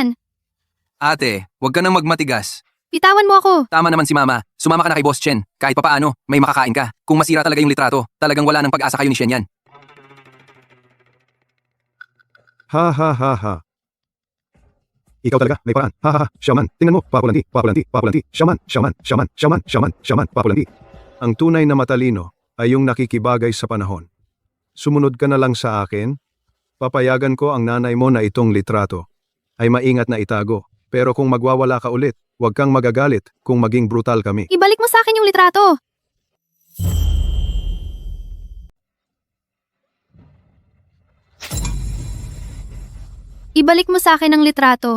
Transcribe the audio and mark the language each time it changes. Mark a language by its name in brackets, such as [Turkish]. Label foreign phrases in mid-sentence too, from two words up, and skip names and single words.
[Filipino] Ate, huwag ka nang magmatigas. Bitawan mo ako. Tama naman si Mama. Sumama ka na kay Boss Chen. Kahit papaano, may makakain ka. Kung masira talaga yung litrato, talagang wala nang pag-asa kayo ni Shen yan. Ha ha ha ha. Ikaw talaga, may paraan. Ha ha ha, Shaman. Tingnan mo, papulanti, papulanti, papulanti. Shaman, shaman, shaman, shaman, shaman, shaman, papulanti. Ang tunay na matalino ay yung nakikibagay sa panahon. Sumunod ka na lang sa akin. Papayagan ko ang nanay mo na itong litrato ay maingat na itago. Pero kung magwawala ka ulit, huwag kang magagalit kung maging brutal kami. Ibalik mo sa akin yung litrato. Ibalik mo sa akin ang litrato.